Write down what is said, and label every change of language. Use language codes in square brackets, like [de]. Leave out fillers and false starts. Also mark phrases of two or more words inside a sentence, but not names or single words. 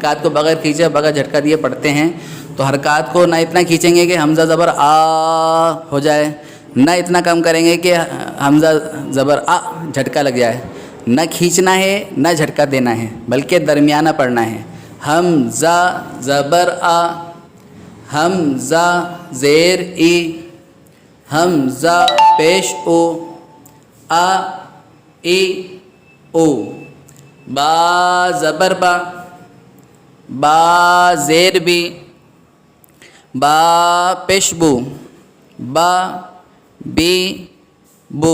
[ur] حرکات کو بغیر کھینچے بغیر جھٹکا دیے پڑھتے ہیں تو حرکات کو نہ اتنا کھینچیں گے کہ حمزہ زبر آ ہو جائے، نہ اتنا کم کریں گے کہ حمزہ زبر آ جھٹکا لگ جائے۔ نہ کھینچنا ہے نہ جھٹکا دینا ہے، بلکہ درمیانہ پڑھنا ہے۔ حمزہ زبر آ، حمزہ زیر ای، حمزہ پیش او، آ ای او۔ با زبر با، با زیر بی، با پیش بو، با بی بو۔